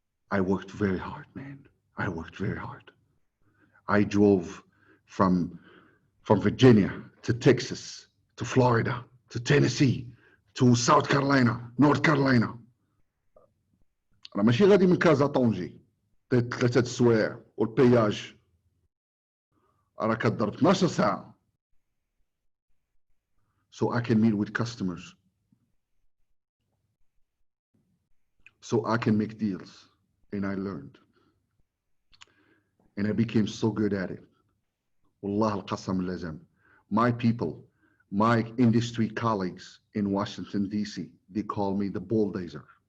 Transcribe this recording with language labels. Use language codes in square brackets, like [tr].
[en] I worked very hard, man. I worked very hard. I drove from Virginia to Texas, to Florida, to Tennessee, to South Carolina, North Carolina. [ar] أنا ماشي غادي من كازا طونجي 3 سوايع والبياج راه كضرب 12 ساعة. [en] So I can meet with customers. So I can make deals. And I learned. And I became so good at it. [ar] Wallah al-qasam lazam. [en] My people, my industry colleagues in Washington, D.C., they call me the bulldozer.